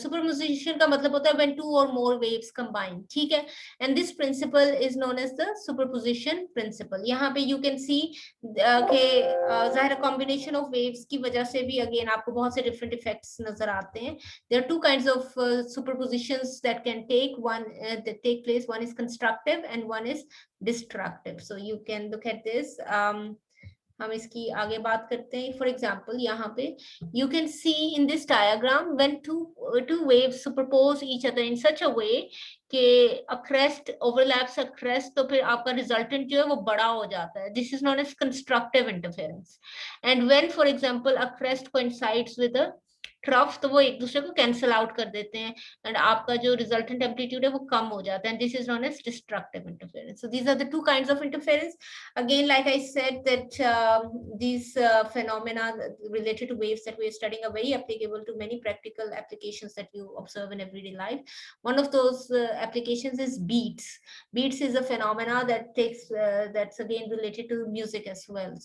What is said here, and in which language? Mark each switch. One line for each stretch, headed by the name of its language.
English: Superposition
Hindi: का मतलब होता है
English: when two or more waves combine.
Hindi: ठीक है?
English: And this principle is known as the superposition principle.
Hindi: यहाँ पे
English: you can see
Hindi: कि ज़ाहिर combination of waves की वजह से भी again आपको बहुत से different effects नजर आते हैं.
English: There are two kinds of superpositions that can that take place. One is constructive and one is destructive. So you can look at this.
Hindi: हम इसकी आगे बात करते हैं.
English: For example,
Hindi: यहाँ पे
English: you can see in this diagram when two waves superpose each other in such a way कि a crest overlaps a crest,
Hindi: तो फिर आपका resultant जो है वो बड़ा हो जाता है.
English: This is known as constructive interference. And when, for example, a crest coincides with a trough,
Hindi: तो वो एक दूसरे को कैंसिल आउट कर देते हैं एंड आपका जो रिजल्टेंट एम्पलीट्यूड है वो कम हो जाता है.
English: This is known as destructive interference. So these are the two kinds of interference. Again, like I said, that these phenomena related to waves that we are studying are very applicable to many practical applications that you observe in everyday life. One of those applications is beats. Beats is a phenomena that that's again related to music as well.